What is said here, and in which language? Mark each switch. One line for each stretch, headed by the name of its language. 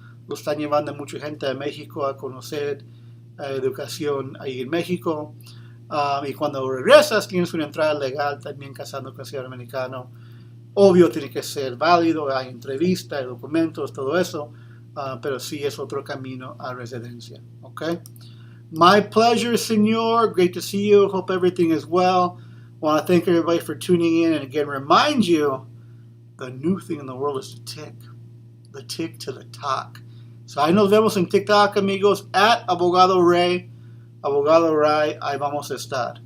Spanish: Lo están llevando mucha gente de México a conocer educación ahí en México. Y cuando regresas tienes una entrada legal también casando con ciudadano americano. Obvio tiene que ser válido, hay entrevista, hay documentos, todo eso. Pero sí es otro camino a residencia.
English: Okay? My pleasure, senor. Great to see you. Hope everything is well. Want to thank everybody for tuning in, and again remind you the new thing in the world is the tick to the talk.
Spanish: So ahí nos vemos en TikTok, amigos, at Abogado Ray, Abogado Ray, ahí vamos a estar.